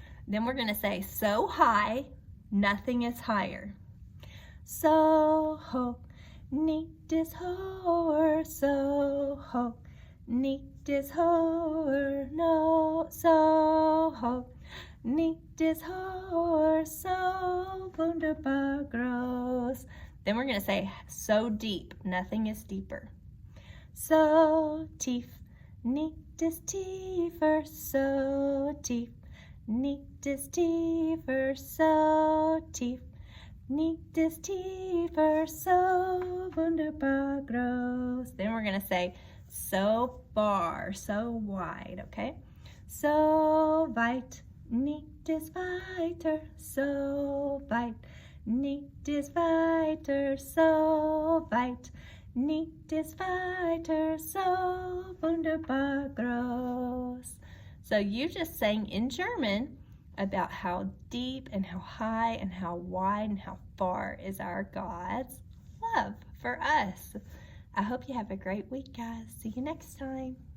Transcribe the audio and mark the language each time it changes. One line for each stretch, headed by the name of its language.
English: Then we're going to say so high, nothing is higher.
German: So hoch, nicht ist höher, so hoch. Nicht ist höher, no, so hoch. Nicht ist höher, so wunderbar groß.
English: Then we're going to say so deep, nothing is deeper.
German: So tief, nicht ist tiefer, so tief. Nicht ist tiefer, so tief. Nicht ist tiefer, so wunderbar groß.
English: Then we're going to say so far, so wide, okay?
German: So weit, nicht ist weiter, so weit. Nicht ist weiter, so weit. Nicht ist weiter, so wunderbar groß.
English: So you just sang in German about how deep and how high and how wide and how far is our God's love for us. I hope you have a great week, guys. See you next time.